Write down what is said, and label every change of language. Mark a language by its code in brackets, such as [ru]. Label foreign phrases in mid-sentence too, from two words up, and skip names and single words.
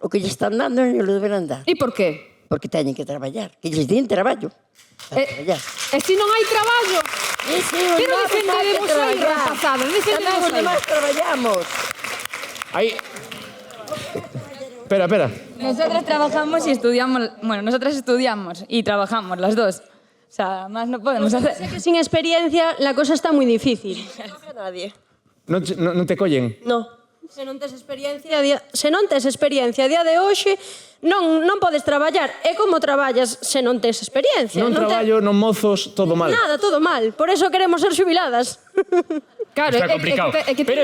[gl] O que lle están dando non lle deberán dar. E por qué? Porque teñen que traballar. Que lles din traballo. E se non hai traballo? Pero defendemos aí, rapazada, defendemos Tamén os aí. demais traballamos. Aí... Espera. [es] Nosotras trabajamos y estudiamos. Bueno, nosotras estudiamos y trabajamos las dos. O sea, más no podemos hacer. que sin experiencia la cosa está muy difícil. [gl] Non te collen? [es] No. [gl] Se non tes experiencia a día de hoxe, non podes traballar. E como traballas se non tes experiencia? Non traballo, non mozos, todo mal. Nada, todo mal. Por eso queremos ser xubiladas. Claro, Está complicado. Pero